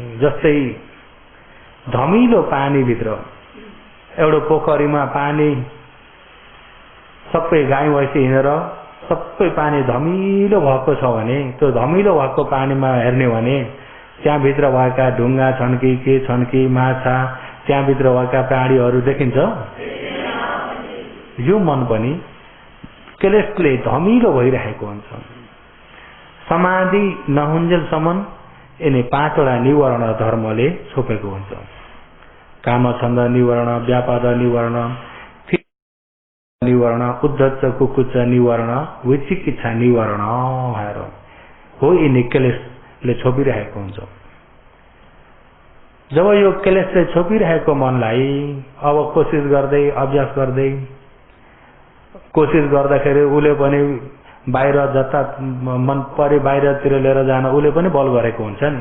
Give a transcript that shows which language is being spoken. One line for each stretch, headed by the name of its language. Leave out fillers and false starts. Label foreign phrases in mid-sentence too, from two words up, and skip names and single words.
Nepali: जस्तै धमिलो पानीभित्र एउटा पोखरीमा पानी सबै गाई भैँसी हिँडेर सबै पानी धमिलो भएको छ भने त्यो धमिलो भएको पानीमा हेर्ने भने त्यहाँभित्र भएका ढुङ्गा छन् कि के छन् कि माछा, त्यहाँभित्र भएका प्राणीहरू देखिन्छ? यो मन पनि क्लेशले धमिलो भइरहेको हुन्छ। समाधि नहुन्जेलसम्म यिनी 5वटा निवरण धर्मले छोपेको हुन्छ। कामछन्द निवरण, व्यापाद निवरण, निवरण, उद्धत कुकुच्च निवरण, विचिकित्सा निवरण भएर हो यिनी क्लेशले छोपिरहेको हुन्छ। जब यो क्लेशले छोपिरहेको मनलाई अब कोसिस गर्दै अभ्यास गर्दै कोसिस गर्दाखेरि उसले पनि बाहिर जता मन परे बाहिरतिर लिएर जान उसले पनि बल गरेको हुन्छ नि।